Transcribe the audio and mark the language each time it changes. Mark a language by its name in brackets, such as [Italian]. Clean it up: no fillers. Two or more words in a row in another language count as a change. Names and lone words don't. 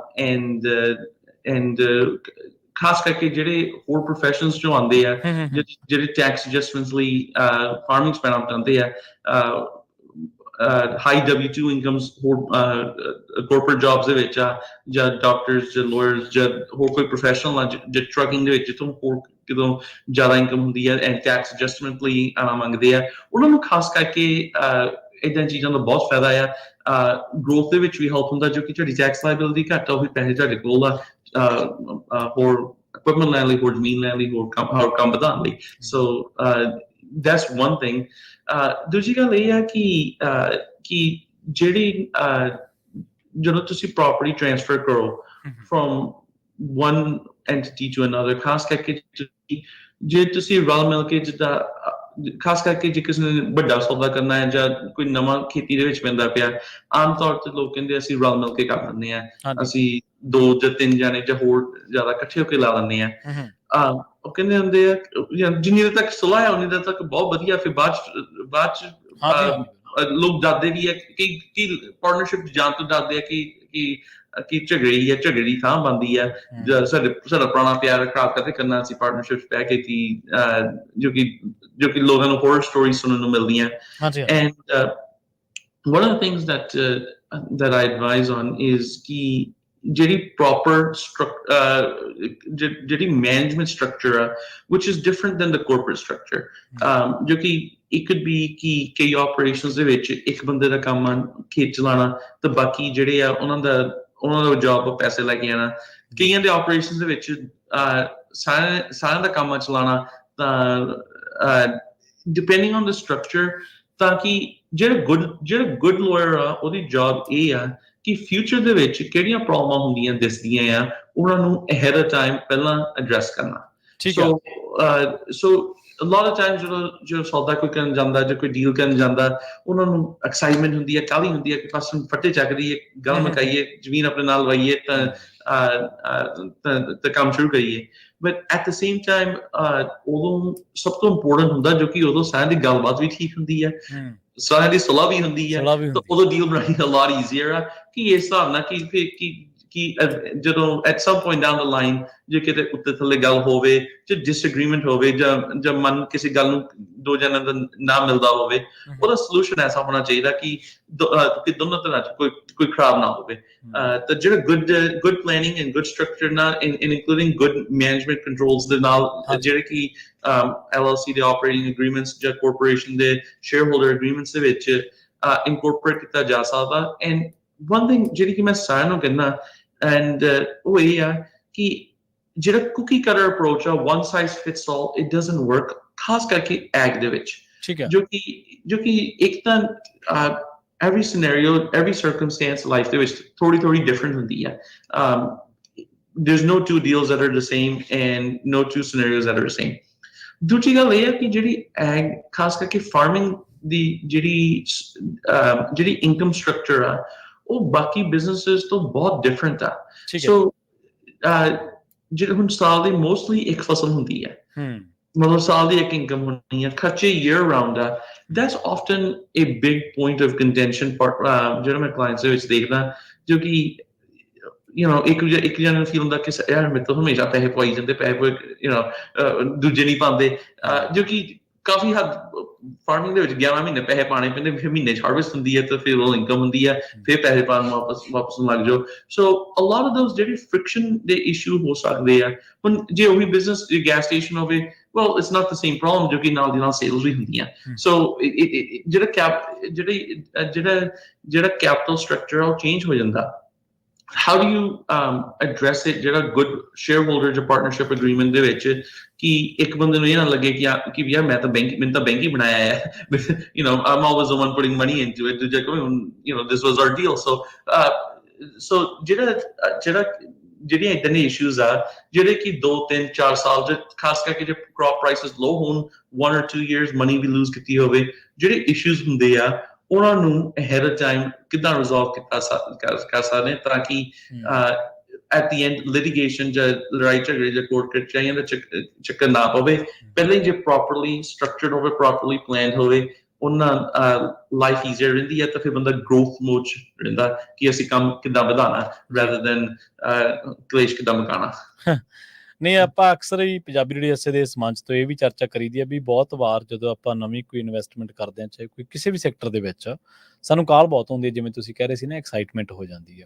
[Punjabi] ਐਂਡ ਖਾਸ ਕਰਕੇ ਜਿਹੜੇ ਹੋਰ ਪ੍ਰੋਫੈਸ਼ਨਸ ਚੋਂ ਆਉਂਦੇ ਆ, ਜਿਹੜੇ [English] tax adjustments [Punjabi] ਲਈ ਫਾਰਮਿੰਗ ਚ ਪੈਣਾ ਚਾਹੁੰਦੇ ਆ, [English] high W2 incomes, [Punjabi] ਹੋਰ [English] corporate jobs [Punjabi] ਦੇ ਵਿੱਚ ਆ, ਜਾਂ ਡਾਕਟਰਸ, ਜਾਂ ਲਾਇਰਸ, ਜਾਂ ਹੋਰ ਕੋਈ ਪ੍ਰੋਫੈਸ਼ਨਲ ਆ, ਜਾਂ ਟਰੱਕਿੰਗ ਦੇ ਵਿੱਚ, ਜਿੱਥੋਂ ਹੋਰ ਕਿਤੋਂ ਜ਼ਿਆਦਾ ਇਨਕਮ ਹੁੰਦੀ ਹੈ, ਐਂਡ [English] tax adjustment [Punjabi] ਲਈ ਆਉਣਾ ਮੰਗਦੇ ਆ, ਉਹਨਾਂ ਨੂੰ ਖਾਸ ਕਰਕੇ ਏਦਾਂ ਚੀਜ਼ਾਂ ਦਾ ਬਹੁਤ ਫਾਇਦਾ ਆ। ਗਰੋਥ ਦੇ ਵਿੱਚ ਵੀ ਹੈਲਪ ਹੁੰਦਾ, ਜੋ ਕਿ ਤੁਹਾਡੀ [English] tax liability [Punjabi] ਘੱਟ ਆ, ਉਹ ਵੀ ਪੈਸੇ ਤੁਹਾਡੇ ਕੋਲ ਆ ਹੋਰ equipment ਲੈਣ ਲਈ, ਹੋਰ ਜ਼ਮੀਨ ਲੈਣ ਲਈ, ਹੋਰ ਕੰਮ ਵਧਾਉਣ ਲਈ। [English] ਸੋ that's one thing. [Punjabi] ਦੂਜੀ ਗੱਲ ਇਹ ਆ ਕਿ ਜਦੋਂ ਤੁਸੀਂ [English] property transfer [Punjabi] ਕਰੋ [English] from one entity to another, [Punjabi] ਖਾਸ ਕਰਕੇ ਜੇ ਤੁਸੀਂ ਰਲ ਮਿਲ ਕੇ, ਜਿੱਦਾਂ ਖਾਸ ਕਰਕੇ ਜੇ ਕਿਸੇ ਨੇ ਵੱਡਾ ਸੌਦਾ ਕਰਨਾ ਹੈ, ਜਾਂ ਕੋਈ ਨਵਾਂ ਖੇਤੀ ਦੇ ਵਿੱਚ ਪੈਂਦਾ ਪਿਆ, ਆਮ ਤੌਰ ਤੇ ਲੋਕ ਕਹਿੰਦੇ ਅਸੀਂ ਰਲ ਮਿਲ ਕੇ ਕਰ ਲੈਂਦੇ ਆ, ਅਸੀਂ 2 ਜਾਂ 3 ਜਾਣੇ ਜਾਂ ਹੋਰ ਜ਼ਿਆਦਾ ਇਕੱਠੇ ਹੋ ਕੇ ਲਾ ਲੈਂਦੇ ਆ। ਉਹ ਕਹਿੰਦੇ ਹੁੰਦੇ ਆ ਜਿੰਨੀ ਦੇਰ ਤੱਕ ਸੁਲਾਹ ਹੈ ਉਨੀ ਦੇਰ ਤੱਕ ਬਹੁਤ ਵਧੀਆ, ਫਿਰ ਬਾਅਦ ਚ ਲੋਕ ਡਰਦੇ ਵੀ ਆ ਕਿ ਪਾਰਟਨਰਸ਼ਿਪ ਜਾਣ ਤੋਂ ਡਰਦੇ ਆ ਕਿ ਝਗੜੀ ਥਾਂ ਬਣਦੀ ਹੈ, ਸਾਡਾ ਪੁਰਾਣਾ ਪਿਆਰ ਖਰਾਬ ਕਰਕੇ ਕਰਨਾ ਅਸੀਂ ਪਾਰਟਨਰਸ਼ਿਪ ਪੈ ਕੇ ਕਿ ਜੋ ਕਿ ਲੋਕਾਂ ਨੂੰ ਹੋਰ ਸਟੋਰੀ ਸੁਣਨ ਨੂੰ ਮਿਲਦੀਆਂ। [English] and one of the things that I advise on is [Punjabi] ਕਿ ਜਿਹੜੀ ਪ੍ਰੋਪਰ ਜਿਹੜੀ [English] management structure [Punjabi] ਆ [English] which is different than the corporate structure, [Punjabi] ਜੋ ਕਿ [English] it could be [Punjabi] ਕਿ ਕਈ ਆਪਰੇਸ਼ਨਸ ਦੇ ਵਿੱਚ ਇੱਕ ਬੰਦੇ ਦਾ ਕੰਮ ਆ ਖੇਤ ਚਲਾਉਣਾ ਤੇ ਬਾਕੀ ਜਿਹੜੇ ਆ ਉਹਨਾਂ ਦਾ ਜੌਬ ਪੈਸੇ ਲੈ ਕੇ ਆਉਣਾ। ਕਈਆਂ ਦੇ ਆਪਰੇਸ਼ਨਸ ਦੇ ਵਿੱਚ ਸਾਰਿਆਂ ਦਾ ਕੰਮ ਆ ਚਲਾਉਣਾ, ਤਾਂ [English] depending on the structure, [Punjabi] ਤਾਂ ਕਿ ਜਿਹੜਾ [English] good lawyer [Punjabi] ਆ ਉਹਦੀ ਜੌਬ ਇਹ ਆ ਕਿ ਫਿਊਚਰ ਦੇ ਵਿੱਚ ਕਿਹੜੀਆਂ ਪ੍ਰੋਬਲਮਾਂ ਹੁੰਦੀਆਂ ਦਿਸਦੀਆਂ ਆ ਉਹਨਾਂ ਨੂੰ [English] ahead of time [Punjabi] ਪਹਿਲਾਂ ਐਡਰੈਸ ਕਰਨਾ। [English] so a lot of times [Punjabi] ਜਦੋਂ ਸੌਦਾ ਕੋਈ ਕਰਨ ਜਾਂਦਾ ਜਾਂ ਕੋਈ ਡੀਲ ਕਰਨ ਜਾਂਦਾ ਉਹਨਾਂ ਨੂੰ ਐਕਸਾਈਟਮੈਂਟ ਹੁੰਦੀ ਹੈ, ਕਾਹਲੀ ਹੁੰਦੀ ਹੈ ਕਿ ਬਸ ਫੱਟੇ ਚੱਕਦੀਏ, ਗੱਲ ਮਕਾਈਏ, ਜ਼ਮੀਨ ਆਪਣੇ ਨਾਲ ਲਵਾਈਏ ਤਾਂ ਕੰਮ ਸ਼ੁਰੂ ਕਰੀਏ। [English] but at the same time [Punjabi] ਉਦੋਂ ਸਭ ਤੋਂ ਇੰਪੋਰਟੈਂਟ ਹੁੰਦਾ ਜੋ ਕਿ ਉਦੋਂ ਸਾਰਿਆਂ ਦੀ ਗੱਲਬਾਤ ਵੀ ਠੀਕ ਹੁੰਦੀ ਹੈ, ਸਾਰਿਆਂ ਦੀ ਸੁਲਾਹ ਵੀ ਹੁੰਦੀ ਹੈ, ਤਾਂ ਉਦੋਂ ਡੀਲ ਬਣਾਉਣੀ [English] a lot easier [Punjabi] ਆ ਕਿ ਇਸ ਹਿਸਾਬ ਨਾਲ ਕਿ ਜਦੋਂ [English] at some point down the line [Punjabi] ਜੇ ਕਿਤੇ ਉੱਤੇ ਥੱਲੇ ਗੱਲ ਹੋਵੇ ਜਾਂ ਡਿਸਐਗਰੀਮੈਂਟ ਹੋਵੇ ਜਾਂ ਮਨ ਕਿਸੇ ਗੱਲ ਨੂੰ ਦੋ ਜਣਾਂ ਦਾ ਨਾ ਮਿਲਦਾ ਹੋਵੇ, ਉਹਦਾ ਸੋਲੂਸ਼ਨ ਐਸਾ ਹੋਣਾ ਚਾਹੀਦਾ ਕਿ ਦੋਨੋਂ ਤਰ੍ਹਾਂ ਚ ਕੋਈ ਖਰਾਬ ਨਾ ਹੋਵੇ। ਤਾਂ ਜਿਹੜਾ [English] good planning and good structure [Punjabi] ਨਾਲ [English] including good management controls [Punjabi] ਦੇ ਨਾਲ ਜਿਹੜੇ ਕਿ LLC ਦੇ [English] operating agreements [Punjabi] ਜਾਂ ਕਾਰਪੋਰੇਸ਼ਨ ਦੇ [English] share holder agreements [Punjabi] ਦੇ ਵਿੱਚ ਇਨਕੋਰਪੋਰੇਟ ਕੀਤਾ ਜਾ ਸਕਦਾ। [English] and one thing [Punjabi] ਜਿਹੜੀ ਕਿ ਮੈਂ ਸਾਰਿਆਂ ਨੂੰ ਕਹਿੰਦਾ and ਉਹ ਇਹ ਆ ਕਿ ਜਿਹੜਾ [English] cookie cutter approach [Punjabi] ਆ [English] one size fits all, it doesn't work, [Punjabi] ਖਾਸ ਕਰਕੇ ਐਗ ਦੇ ਵਿੱਚ, ਜੋ ਕਿ ਇੱਕ ਤਾਂ [English] every scenario, every circumstance life [Punjabi] ਦੇ ਵਿੱਚ ਥੋੜੀ different ਹੁੰਦੀ ਹੈ। [English] There's no two deals that are the same and no two scenarios that are the same। [Punjabi] ਦੂਜੀ ਗੱਲ ਇਹ ਹੈ ਕਿ ਜਿਹੜੀ ਐਗ ਖਾਸ ਕਰਕੇ ਫਾਰਮਿੰਗ ਦੀ ਜਿਹੜੀ [English] income structure [Punjabi] ਆ ਉਹ ਬਾਕੀ ਬਿਜ਼ਨੈਸਿਸ ਤੋਂ ਬਹੁਤ ਡਿਫਰੈਂਟ ਆ। ਸੋ ਜਿਹੜੇ ਹੁਣ ਸਾਲ ਦੀ ਮੋਸਟਲੀ ਇੱਕ ਫਸਲ ਹੁੰਦੀ ਹੈ, ਮਤਲਬ ਸਾਲ ਦੀ ਇੱਕ ਇਨਕਮ ਹੋਣੀ ਹੈ, ਖਰਚੇ [English] year round [Punjabi] ਆ। [English] That's often a big point of contention [Punjabi] ਜਿਹੜਾ ਮੈਂ ਕਲਾਇੰਟਸ ਦੇ ਵਿੱਚ ਦੇਖਦਾ, ਜੋ ਕਿ ਇੱਕ ਜਣੇ ਨੂੰ ਫੀਲ ਹੁੰਦਾ ਕਿ ਯਾਰ ਮੇਰੇ ਤੋਂ ਹਮੇਸ਼ਾ ਪੈਸੇ ਪਵਾਈ ਜਾਂਦੇ, ਪੈਸੇ ਦੂਜੇ ਨਹੀਂ ਪਾਉਂਦੇ, ਜੋ ਕਿ ਕਾਫੀ ਹੱਦ ਫਾਰਮਿੰਗ ਦੇ ਵਿੱਚ 11 ਮਹੀਨੇ ਪੈਸੇ ਪਾਣੇ ਪੈਂਦੇ, ਫਿਰ ਮਹੀਨੇ ਚ ਹਾਰਵੈਸਟ ਹੁੰਦੀ ਹੈ ਤਾਂ ਫਿਰ ਉਹ ਇਨਕਮ ਹੁੰਦੀ ਹੈ, ਫਿਰ ਪੈਸੇ ਪਾਉਣ ਵਾਪਸ ਲੱਗ ਜਾਓ। [English] so a lot of those [Punjabi] ਜਿਹੜੇ ਫ੍ਰਿਕਸ਼ਨ ਦੇ ਇਸ਼ੂ ਹੋ ਸਕਦੇ ਆ। ਹੁਣ ਜੇ ਉਹੀ [English] business gas station [Punjabi] ਹੋਵੇ, [English] well it's not the same problem, [Punjabi] ਜੋ ਕਿ ਨਾਲ ਦੀ ਨਾਲ ਸੇਲਸ ਵੀ ਹੁੰਦੀਆਂ। ਸੋ ਜਿਹੜਾ [English] capital structure [Punjabi] ਆ ਉਹ ਚੇਂਜ ਹੋ ਜਾਂਦਾ। [English] How do you address it [Punjabi] ਜਿਹੜਾ [English] good shareholder [Punjabi] ਜਾਂ [English] partnership agreement [Punjabi] ਦੇ ਵਿੱਚ ਕਿ ਇੱਕ ਬੰਦੇ ਨੂੰ ਇਹ ਨਾ ਲੱਗੇ ਕਿ ਯਾਰ ਮੈਨੂੰ ਤਾਂ ਬੈਂਕ ਹੀ ਬਣਾਇਆ ਹੈ, [English] I'm always the one putting money into it, this was our deal। [Punjabi] So ਜਿਹੜੀਆਂ ਇਦਾਂ ਦੇ ਇਸ਼ੂਜ਼ ਆ ਜਿਹੜੇ ਕਿ 2, 3, 4 ਸਾਲ ਚ ਖਾਸ ਕਰਕੇ ਜੇ [English] crop prices low [Punjabi] ਹੋਣ [English] 1 or 2 years money [Punjabi] ਵੀ lose ਕੀਤੀ ਹੋਵੇ, ਜਿਹੜੇ ਇਸ਼ੂਜ਼ ਹੁੰਦੇ ਆ ਉਹਨਾਂ ਨੂੰ [English] ahead of time [Punjabi] ਕਿੱਦਾਂ resolve ਕਰ ਸਕਦੇ ਤਾਂ ਕਿ [English] at the end litigation [Punjabi] ਜਾਂ ਲੜਾਈ ਝਗੜੇ ਜਾਂ ਕੋਰਟ ਕਚਹਿਰੀਆਂ ਦਾ ਚੱਕਰ ਨਾ ਪਵੇ। ਪਹਿਲਾਂ ਹੀ ਜੇ [English] properly structured [Punjabi] ਹੋਵੇ, [English] properly planned [Punjabi] ਹੋਵੇ, ਉਹਨਾਂ [English] life easier [Punjabi] ਰਹਿੰਦੀ ਹੈ ਤਾਂ ਫਿਰ ਬੰਦਾ [English] growth mode [Punjabi] ਚ ਰਹਿੰਦਾ ਕਿ ਅਸੀਂ ਕੰਮ ਕਿੱਦਾਂ ਵਧਾਉਣਾ [English] rather than [Punjabi] ਕਲੇਸ਼ ਕਿੱਦਾਂ ਮੁਕਾਉਣਾ। ਨਹੀਂ, ਆਪਾਂ ਅਕਸਰ ਹੀ ਪੰਜਾਬੀ ਰੇਡੀਓ ਐਸੇ ਦੇ ਇਸ ਮੰਚ ਤੋਂ ਇਹ ਵੀ ਚਰਚਾ ਕਰੀਦੀ ਹੈ ਵੀ ਬਹੁਤ ਵਾਰ ਜਦੋਂ ਆਪਾਂ ਨਵੀਂ ਕੋਈ ਇਨਵੈਸਟਮੈਂਟ ਕਰਦੇ ਹਾਂ, ਚਾਹੇ ਕੋਈ ਕਿਸੇ ਵੀ ਸੈਕਟਰ ਦੇ ਵਿੱਚ, ਸਾਨੂੰ ਕਾਲ ਬਹੁਤ ਹੁੰਦੀ ਹੈ, ਜਿਵੇਂ ਤੁਸੀਂ ਕਹਿ ਰਹੇ ਸੀ ਨਾ, ਐਕਸਾਈਟਮੈਂਟ ਹੋ ਜਾਂਦੀ ਹੈ।